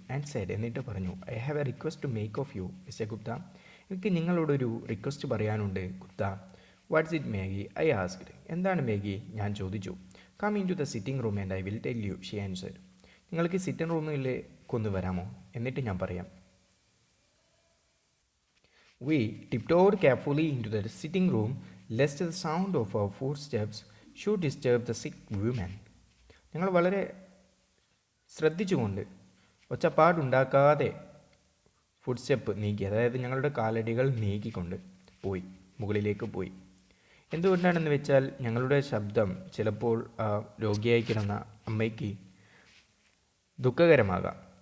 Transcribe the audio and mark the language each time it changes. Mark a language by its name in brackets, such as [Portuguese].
[English] and said, [Malayalam] എന്നിട്ട് പറഞ്ഞു, [English] I have a request to make of you mister Gupta. [Malayalam] എനിക്ക് നിങ്ങളോടൊരു റിക്വസ്റ്റ് പറയാനുണ്ട് Gupta. [English] What's it Maggie? I asked. [Malayalam] എന്താണ് മാഗി? ഞാൻ ചോദിച്ചു. [English] Come in to the sitting room and I will tell you, she answered. [Malayalam] നിങ്ങൾക്ക് sitting റൂമിലേക്കൊന്ന് വരാമോ? എന്നിട്ട് ഞാൻ പറയാം. [English] We tiptoed carefully into the sitting room lest the sound of our footsteps should disturb the sick woman. [Malayalam] ഞങ്ങൾ വളരെ ശ്രദ്ധിച്ചുകൊണ്ട് ഒച്ചപ്പാടുണ്ടാക്കാതെ food step നീക്കി, അതായത് ഞങ്ങളുടെ കാലടികൾ നീക്കിക്കൊണ്ട് മുകളിലേക്ക് പോയി. എന്തുകൊണ്ടാണെന്ന് വെച്ചാൽ ഞങ്ങളുടെ ശബ്ദം ചിലപ്പോൾ രോഗിയായി കിടന്ന അമ്മയ്ക്ക് ദുഃഖകരമാകാം.